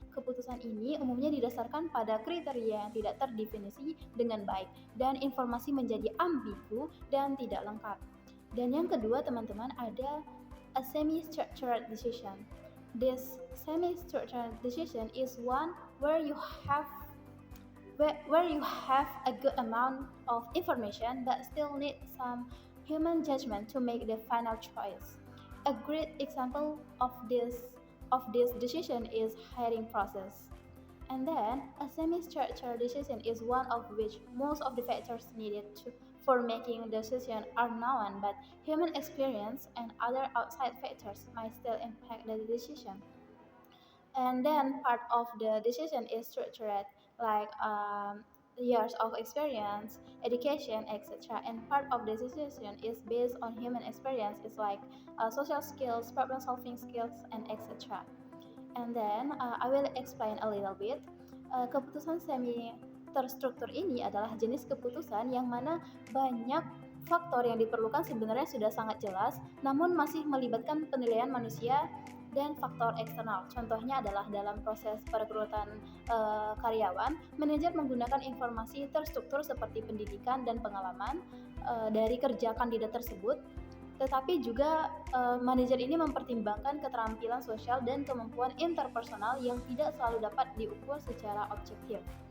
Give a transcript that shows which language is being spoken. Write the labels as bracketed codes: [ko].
[id] Keputusan ini umumnya didasarkan pada kriteria yang tidak terdefinisi dengan baik dan informasi menjadi ambigu dan tidak lengkap. Dan yang kedua, teman-teman, ada a semi-structured decision. [en] This semi-structured decision is one where you have a good amount of information but still need some human judgment to make the final choice. A great example of this decision is hiring process. And then a semi-structured decision is one of which most of the factors needed for making the decision are known, but human experience and other outside factors might still impact the decision. And then part of the decision is structured like years of experience, education, etc. And part of the decision is based on human experience. It's like social skills, problem solving skills, and etc. And then I will explain a little bit. [id] Keputusan semi terstruktur ini adalah jenis keputusan yang mana banyak faktor yang diperlukan sebenarnya sudah sangat jelas, namun masih melibatkan penilaian manusia dan faktor eksternal. Contohnya adalah dalam proses perekrutan karyawan, manajer menggunakan informasi terstruktur seperti pendidikan dan pengalaman dari kerja kandidat tersebut, tetapi juga manajer ini mempertimbangkan keterampilan sosial dan kemampuan interpersonal yang tidak selalu dapat diukur secara objektif.